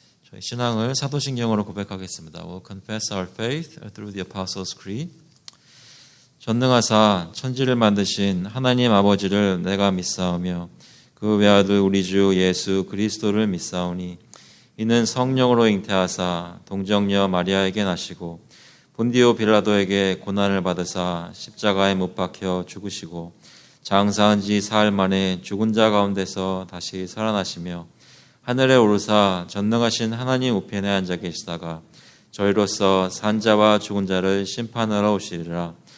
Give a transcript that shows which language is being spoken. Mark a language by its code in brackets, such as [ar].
[ko] 저희 신앙을 사도신경으로 고백하겠습니다. [en] We'll confess our faith through the Apostles' Creed. [ko] 전능하사 천지를 만드신 하나님 아버지를 내가 믿사오며 그 외아들 우리 주 예수 그리스도를 믿사오니 이는 성령으로 잉태하사 동정녀 마리아에게 나시고 본디오 빌라도에게 고난을 받으사 십자가에 못 박혀 죽으시고 장사한 지 사흘 만에 죽은 자 가운데서 다시 살아나시며 하늘에 오르사 전능하신 하나님 우편에 앉아 계시다가 저희로서 산 자와 죽은 자를 심판하러 오시리라.